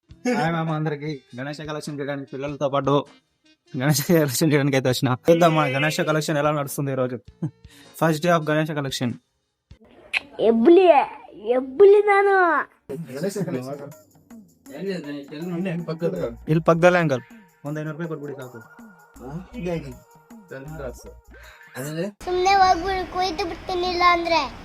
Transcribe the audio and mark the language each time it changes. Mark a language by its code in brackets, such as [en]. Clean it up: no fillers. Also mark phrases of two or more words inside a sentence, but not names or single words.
[te] హాయ్ మామ అందరికి. గణేష కలెక్షన్ చేయడానికి పిల్లలతో పాటు గణేష కలెక్షన్ చేయడానికి అయితే వచ్చిన. చూద్దాం మా గణేష కలెక్షన్ ఎలా నడుస్తుంది ఈ రోజు. [en] first day of Ganesha collection. [kn] ನಾನು ಇಲ್ಲಿ ಪಕ್ಕದಲ್ಲೇ ಅಂಕಲ್ ಒಂದ್ 500 ರೂಪಾಯಿ ಕೊಟ್ಬಿಡಿ ಸಾಕು. ಸುಮ್ನೆ ಹೋಗ್ಬಿಡು, ಕೊಯ್ದು ಬಿಡ್ತೀನಿಲ್ಲ ಅಂದ್ರೆ.